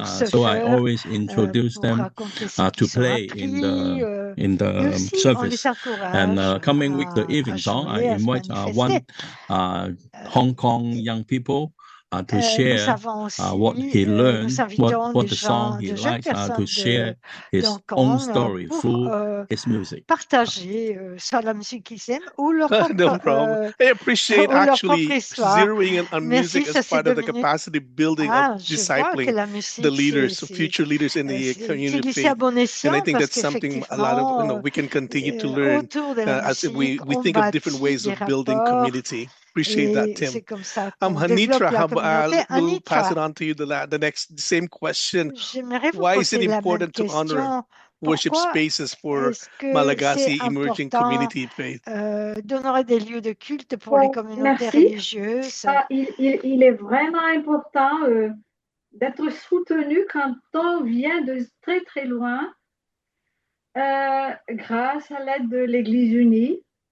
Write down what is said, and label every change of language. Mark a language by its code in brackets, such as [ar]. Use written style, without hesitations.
[en] So I always introduce them to play in the service. And coming week, the evening song, I invite one Hong Kong young people to share what he learned, what the song he likes, to share his own story through his music. [fr] Partager sur la musique qu'ils aiment ou leur propre, [en] no problem. I appreciate actually zeroing in on music as part of the capacity building of discipling the leaders, future leaders in the community. And I think that's something a lot of we can continue to learn as we think of different ways of building community. Appreciate that, Tim. Hanitra, we'll pass it on to you the same question. Why is it important to honor worship spaces for Malagasy emerging community faith? [fr] D'honorer des lieux de culte pour les communautés religieuses. Il est vraiment important d'être soutenu quand on vient de très très loin grâce à l'aide de l'Église unie.